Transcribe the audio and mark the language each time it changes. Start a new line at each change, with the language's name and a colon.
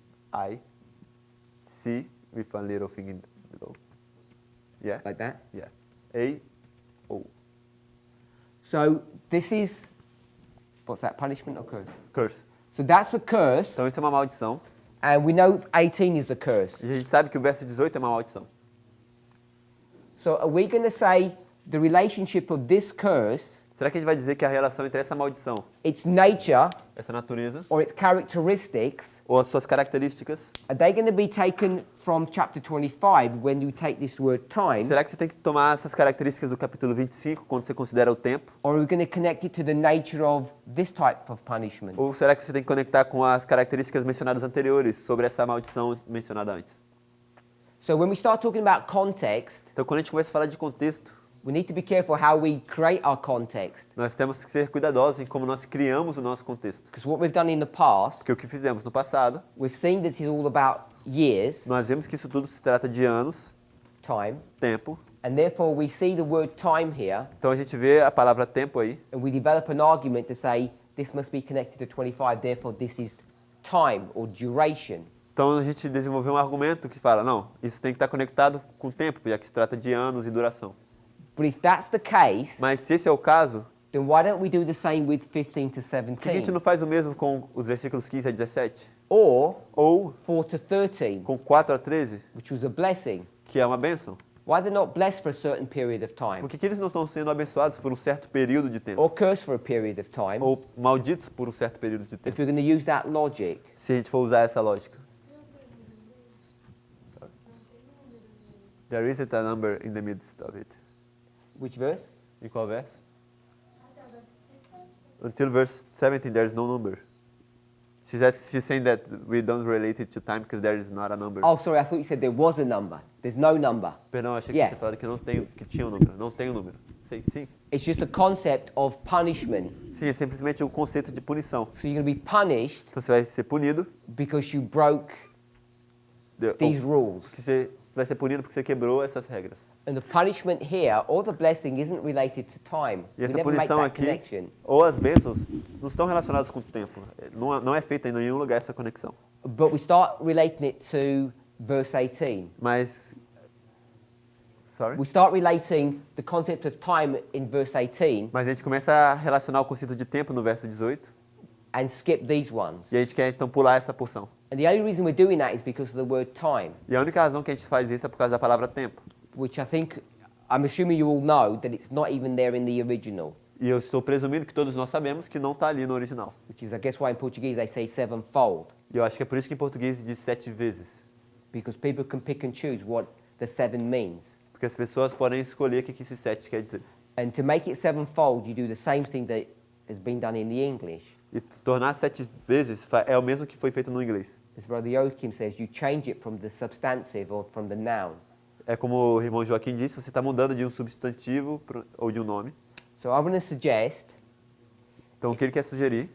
English: M-A-L-D-I-C with a little thing in below. Yeah? Like that? Yeah. A-O. So this is, what's that, punishment or curse? Curse. So that's a curse,
Portuguese: Então isso é uma maldição.
English: and we know 18 is a curse.
Portuguese: E a gente sabe que o verso 18 é uma maldição.
English: So are we going to say the relationship of this curse,
Portuguese: Será que a gente vai dizer que a relação entre essa maldição,
English: its nature
Portuguese: essa natureza,
English: or its characteristics,
Portuguese: ou as suas características,
English: are they going to be taken from chapter 25 when you take this word time,
Portuguese: será que você tem que tomar essas características do capítulo 25 quando você considera o tempo?
English: or are we going to connect it to the nature of this type of punishment?
Portuguese: Ou será que você tem que conectar com as características mencionadas anteriores sobre essa maldição mencionada antes?
English: So when we start talking about context,
Portuguese: Então, quando a gente começa a falar de contexto,
English: we need to be careful how we create our context.
Portuguese: nós temos que ser cuidadosos em como nós criamos o nosso contexto.
English: Because what we've done in the past,
Portuguese: Porque o que fizemos no passado,
English: we've seen that it's all about years,
Portuguese: nós vemos que isso tudo se trata de anos,
English: time,
Portuguese: tempo.
English: and therefore we see the word time here,
Portuguese: Então, a gente vê a palavra tempo aí,
English: and we develop an argument to say this must be connected to 25, therefore this is time or duration.
Portuguese: então a gente desenvolveu um argumento que fala, não, isso tem que estar conectado com o tempo, já que se trata de anos e duração.
English: But if that's the case,
Portuguese: Mas se esse é o caso,
English: then why don't we do the same with 15 to
Portuguese: por que a gente
English: 17?
Portuguese: não faz o mesmo com os versículos 15 a 17?
English: Or
Portuguese: Ou
English: 4 to 13,
Portuguese: com 4 a 13,
English: which was a blessing?
Portuguese: que é uma bênção?
English: Why they're not blessed for a certain period of time? Por que eles não estão sendo abençoados por um certo período de tempo? Or cursed for a period of time?
Portuguese: Ou malditos por um certo período de
English: If
Portuguese: tempo?
English: we're going to use that logic.
Portuguese: Se a gente for usar essa lógica.
English: There isn't a number in the midst of it. Which verse?
Portuguese: Em qual verso?
English: Until verse 17, there is no number. She's saying that we don't relate it to time because there is not a number. Oh, sorry, I thought you said there was a number. There's no number.
Portuguese: Perdão, achei que
English: Yeah.
Portuguese: você falou que não tem, que tinha um número. Não tem um número. Sim, sim.
English: It's just a concept of punishment.
Portuguese: Sim, é simplesmente o conceito de punição.
English: So you're going to be punished
Portuguese: Então você vai ser punido.
English: because you broke these rules.
Portuguese: Que você vai ser punido porque você quebrou essas regras.
English: And the punishment here, or the blessing, isn't related to time.
Portuguese: E
English: We
Portuguese: essa
English: never make
Portuguese: punição
English: that
Portuguese: aqui,
English: connection.
Portuguese: ou as bênçãos, não estão relacionadas com o tempo. Não é feita em nenhum lugar essa conexão.
English: But we start relating it to verse 18.
Portuguese: Mas, sorry?
English: We start relating the concept of time in verse 18
Portuguese: Mas a gente começa a relacionar o conceito de tempo no verso 18
English: and skip these ones.
Portuguese: e a gente quer então pular essa porção.
English: And the only reason we're doing that is because of the word time,
Portuguese: E a única razão que a gente faz isso é por causa da palavra tempo.
English: which I think, I'm assuming you all know that it's not even there in the original,
Portuguese: E eu estou presumindo que todos nós sabemos que não está ali no original.
English: which is, I guess, why in Portuguese they say sevenfold,
Portuguese: E eu acho que é por isso que em português diz 7 vezes.
English: because people can pick and choose what the 7 means.
Portuguese: Porque as pessoas podem escolher o que esse 7 quer dizer.
English: And to make it sevenfold, you do the same thing that has been done in the English.
Portuguese: E tornar 7 vezes é o mesmo que foi feito no inglês.
English: as Brother Joachim says, you change it from the substantive or from the noun.
Portuguese: É como o irmão Joaquim disse, você está mudando de um substantivo ou de um nome.
English: So I'm going to suggest,
Portuguese: Então o que ele quer sugerir,